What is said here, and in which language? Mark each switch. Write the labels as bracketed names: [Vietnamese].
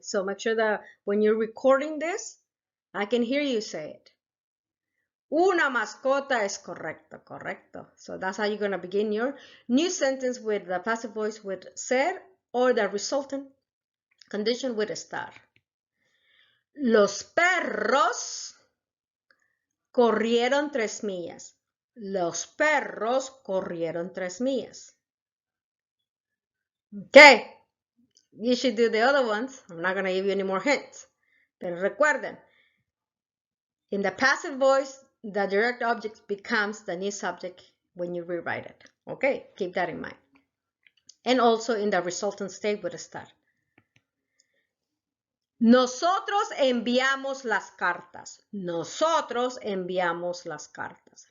[English] So make sure that when you're recording this, I can hear you say it. [Spanish] Una mascota es correcto, correcto. [English] So that's how you're going to begin your new sentence with the passive voice with ser or the resultant condition with estar. [Spanish] Los perros corrieron 3 millas. Los perros corrieron 3 millas. [English] Okay. You should do the other ones. I'm not going to give you any more hints. [Spanish] Pero recuerden, [English] in the passive voice, the direct object becomes the new subject when you rewrite it. Okay, keep that in mind. And also in the resultant state with estar. [Spanish] Nosotros enviamos las cartas. Nosotros enviamos las cartas.